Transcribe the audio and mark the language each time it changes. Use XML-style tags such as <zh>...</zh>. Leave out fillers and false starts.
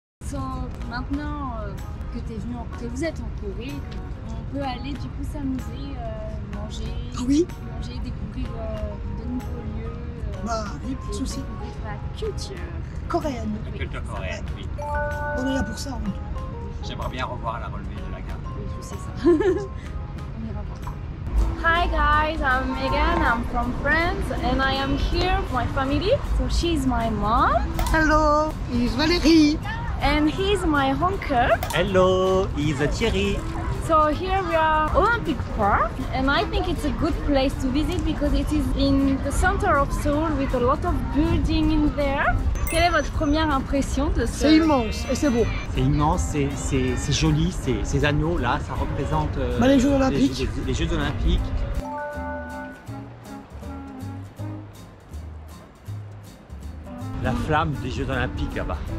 <fr>So, maintenant que vous êtes en Corée, on peut aller du coup s'amuser, manger, Ah oui, découvrir de nouveaux lieux. bah oui, pas de et soucis. découvrir la culture. Coréenne. La culture coréenne, oui. On est là pour ça. hein. J'aimerais bien revoir la relevée de la gare. Oui, je sais ça. On ira voir.</fr> <en>Hi guys, I'm Megan, I'm from France and I am here with my family. So she's my mom Hello, is Valérie. and he's my uncle. Hello, is Thierry. So here we are Olympic big park, and I think it's a good place to visit because it is in the center of Seoul with a lot of buildings in there.</en> <fr>Quelle est votre première impression de ce... C'est immense et c'est beau. C'est immense, c'est joli, ces anneaux là, ça représente Les Jeux Olympiques. Les Jeux Olympiques. La flamme des Jeux Olympiques là-bas.</fr>